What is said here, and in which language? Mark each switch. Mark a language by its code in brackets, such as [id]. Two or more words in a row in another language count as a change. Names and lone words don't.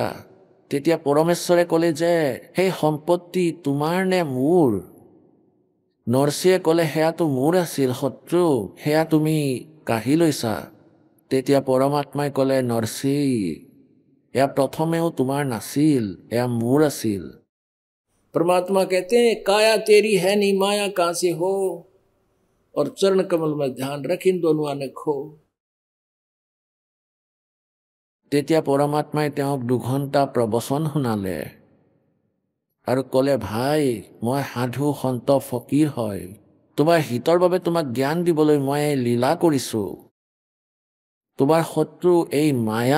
[as] তেতিয়া পৰমেশ্বৰে ক'লে যে সেই সম্পত্তি তোমাৰ নে মোৰ? নৰসীয়ে ক'লে সেয়াতো মোৰ আছিল শত্ৰু, সেয়া তুমি কাঢ়ি লৈছা। তেতিয়া পৰমাত্মাই ক'লে, নৰসী এয়া প্ৰথমেও তোমাৰ নাছিল, এয়া মোৰ আছিল। [hi] परमात्मा कहते हैं काया तेरी है नहीं माया कहाँ से हो, और चरण कमल में ध्यान रख इन दोनों आने खो। [as] তেতিয়া পৰমাত্মাই তেওঁক 2 ঘণ্টা প্ৰবচন শুনালে আৰু ক'লে, ভাই মই সাধু সন্ত ফকীৰ হয়, তোমাৰ হিতৰ বাবে তোমাক জ্ঞান দিবলৈ মই লীলা কৰিছোঁ। তোমাৰ শত্ৰু এই মায়া।